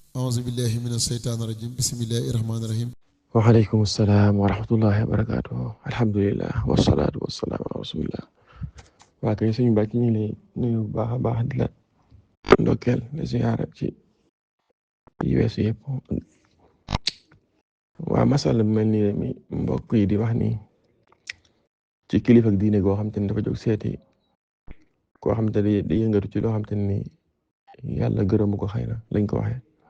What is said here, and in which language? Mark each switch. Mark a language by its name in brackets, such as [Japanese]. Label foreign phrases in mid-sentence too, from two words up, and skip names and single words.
[Arabic] أعوذ بالله من الشيطان الرجيم بسم الله الرحمن الرحيم. وعليكم السلام ورحمة الله وبركاته الحمد لله والصلاة والسلام على رسول الله. [Wolof] waa kay suñu bàcc ñu ngi lay nuyu bu baax a baax di la ndokkeel di ziyaara ci yi weesu yëpp. waa masala bi mel nii mi mbokk yi di wax ni ci kilifa ak diine goo xam te ne dafa jóg seeti koo xam te ne di yëngatu ci loo xam te ni yàlla gërëmu ko xëy na lañ ko waxee.